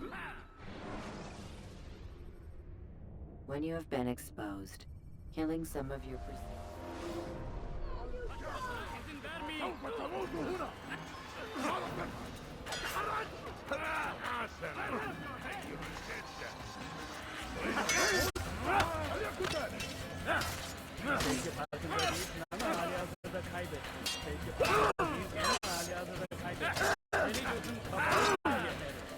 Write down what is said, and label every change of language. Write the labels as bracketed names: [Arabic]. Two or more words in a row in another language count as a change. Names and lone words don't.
[English] When you have been exposed, killing some of your [Turkish] İzin vermeyin. [Arabic] سوف تموت هنا. [Turkish] Belki farkında değilsin ama hali hazırda kaybettin. Belki farkında değilsin ama hali hazırda kaybettin. Beni gözün kapalı bile yenerim.